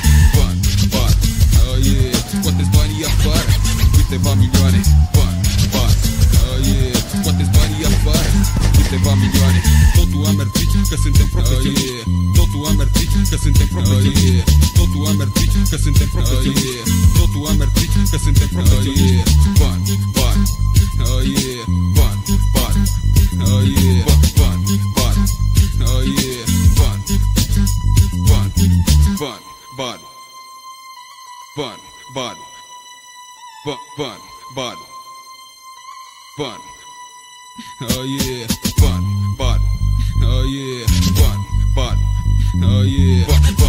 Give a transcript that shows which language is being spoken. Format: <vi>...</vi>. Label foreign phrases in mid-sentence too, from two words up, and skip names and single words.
<ro>Bani, bani, scoateți banii afară, câteva milioane. Bani, bani, scoateți banii afară, câteva milioane. Totul a mers bine, că suntem profesioniști. Totul a mers bine, că suntem profesioniști. Totul a mers bine, că suntem profesioniști. Totul a mers bine, că suntem profesioniști. Bani, bani, bani, bani, bani, bani, bani, bani, bani, bani, bani, bani, bani,</ro> <en>oh yeah,</en> <ro>bani, bani,</ro> <en>oh yeah,</en> <ro>bani, bani,</ro> <en>oh yeah.</en>